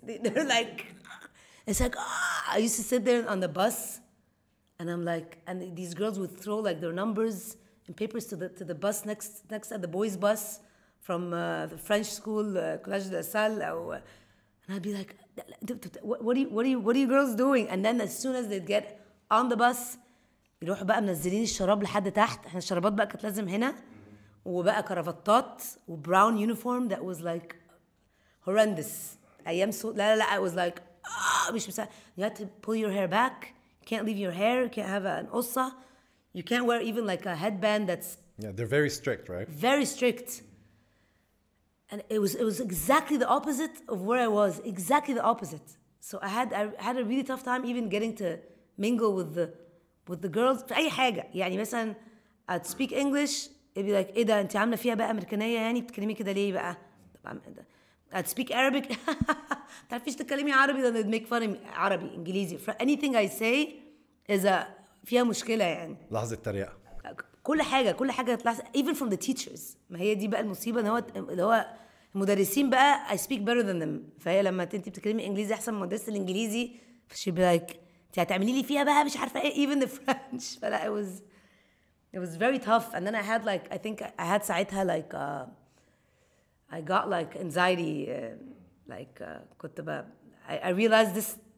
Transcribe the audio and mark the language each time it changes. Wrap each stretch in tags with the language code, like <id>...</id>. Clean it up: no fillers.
<en>They're it's I used to sit there on the bus and I'm and these girls would throw their numbers and papers to the bus next at the boys' bus from the French school, Collège de la Salle, and I'd be like, what are you girls doing? And then as soon as they'd get on the bus,</en> <ar>يروحوا بقى منزلين الشراب لحد تحت. احنا الشرابات بقى كانت لازم هنا وبقى كرافتات وبراون</ar> <en>uniform that was horrendous.</en> <ar>أيام لا</ar> <en>I was</en> <ar>مش مساعد.</ar> <en>You had to pull your hair back. You can't leave your hair. You can't have an قصة. You can't wear even a headband that's... Yeah, they're very strict, right? Very strict. And it was exactly the opposite of where I was. Exactly the opposite. So I had a really tough time even getting to mingle with the girls</en> <ar>في أي حاجة. يعني مثلا</ar> <en>I'd speak English. It'd be</en> <ar>إيه ده أنت عاملة فيها بقى أمريكانية يعني بتتكلمي كده ليه بقى؟</ar> <en>I'd speak Arabic.</en> <ar>تعرفيش تتكلمي عربي</ar> <en>then they'd make fun of me.</en> <ar>عربي إنجليزي.</ar> <en>Anything I say is</en> <ar>فيها مشكلة يعني. لحظة تريقة. كل حاجة</ar> <en>even from the teachers.</en> <ar>ما هي دي بقى المصيبة اللي هو المدرسين بقى</ar> <en>I speak better than them.</en> <ar>فهي لما انت بتتكلمي انجليزي احسن من مدرسة الانجليزي</ar> <en>she'd be</en> <ar>انت هتعملي لي فيها بقى مش عارفة ايه</ar> <en>even the French. فلا it was very tough. And then I had I think I had ساعتها I got anxiety</en> <ar>كنت بقى</ar> <en>I realized this</en>